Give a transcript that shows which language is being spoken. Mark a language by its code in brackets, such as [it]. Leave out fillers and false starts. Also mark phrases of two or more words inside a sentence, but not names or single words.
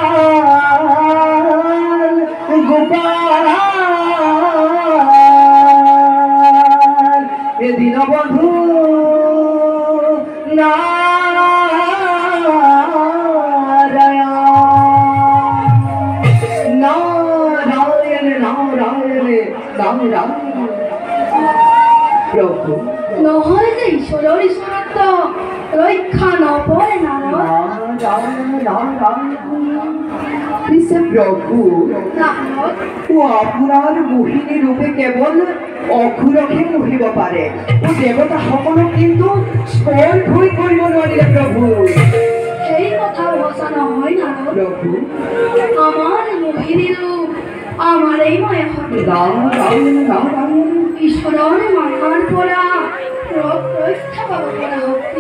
[as] প্রাণ গোপাল দীনবন্ধু প্রভু নহলে যে ঈশ্বৰৰ ঈশ্বৰত্ব ৰক্ষা নপৰে পিছে প্রভু ও আপনার মোহিনী রূপে কেবল অঘুরকে মোহিব পাৰে ও দেবতা সকলক কিন্তু স্পৰ্শই কৰিব নোৱাৰিলে প্রভু সেই কথা সঁচা নহয় প্রভু আমাৰ মোহিনী ৰূপ আমাৰেই মায়াশক্তি ঈশ্বৰৰ মায়াৰ পৰা ৰক্ষা পাব পৰা শক্তি